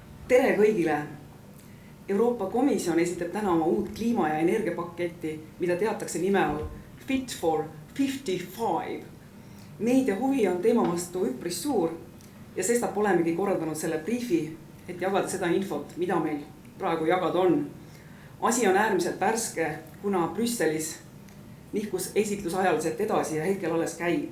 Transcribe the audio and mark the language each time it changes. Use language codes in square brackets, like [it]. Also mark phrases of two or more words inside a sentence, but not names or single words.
[et] Tere kõigile! Euroopa Komisjon esitab täna oma uut kliima- ja energiapaketti, mida teatakse nime all Fit for 55. Meedia huvi on teema vastu üpris suur ja sestap olemegi korraldanud selle briefi, et jagada seda infot, mida meil praegu jagada on. Asi on äärmiselt värske, kuna Brüsselis nihkus esitlus ajaliselt edasi ja hetkel alles käib.